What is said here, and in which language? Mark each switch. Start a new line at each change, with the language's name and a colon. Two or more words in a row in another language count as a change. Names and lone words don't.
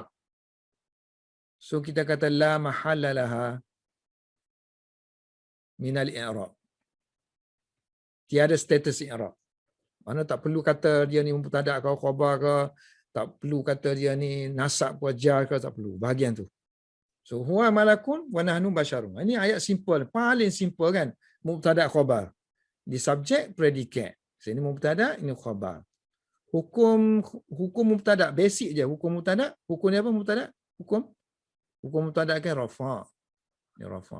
Malay: So kita kata
Arabic: لا محل لها من الإعراب.
Malay: Tiada status i'rab. Mana tak perlu kata dia ni mubtada' ke khabar ke, tak perlu kata dia ni nasab ke jar ke, tak perlu. Bahagian tu.
Arabic: So هو ملك ونحن بشر.
Malay: Ini ayat simple, paling simple kan.
Arabic: مبتدأ خبر.
Malay: Di subjek predikat. Sini mubtada', ini khabar. Hukum mubtada' basic je. Hukum mubtada', hukum ni apa mubtada'? Hukum mubtada' kan rafa'. Ni rafa'.